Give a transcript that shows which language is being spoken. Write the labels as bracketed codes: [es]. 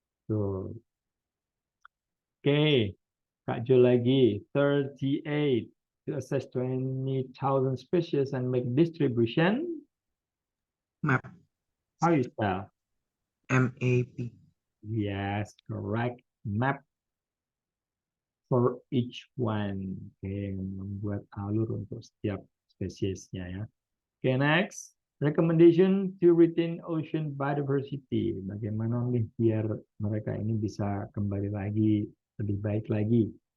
[en] Tuh. Oke, Kak Jo lagi 38 to assess 20,000 species and make distribution. Map. How you spell? MAP. Yes, correct. Map for each one. [id] Oke, membuat alur untuk setiap spesiesnya ya. [en] Oke, next. Recommendation to retain ocean biodiversity. [id] Bagaimana nih biar mereka ini bisa kembali lagi, lebih baik lagi.